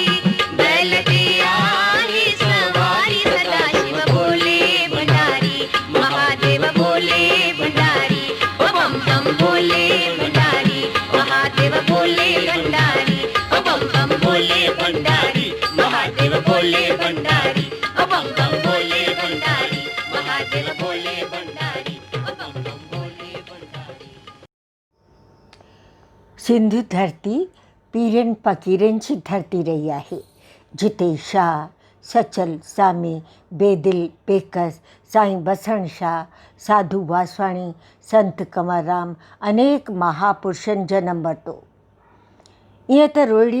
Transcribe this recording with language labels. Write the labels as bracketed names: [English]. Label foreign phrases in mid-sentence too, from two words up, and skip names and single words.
[Sindhi] बैल की आहे सवारी सदा शिव भोले भंडारी महादेव भोले भंडारी बम बम भोले भंडारी महादेव भोले भंडारी बम बम भोले भंडारी महादेव भोले भंडारी बम बम भोले भंडारी महादेव भोले भंडारी बम बम भोले भंडारी सिंधू धरती पीरनि फ़क़ीरनि जी धरती रही आहे जिते शाह सचल सामी बेदिल बेकस साईं बसण शाह साधू वासवाणी संत कंवरराम अनेक महापुरुषनि जनम वरितो ईअं त रोहिड़ी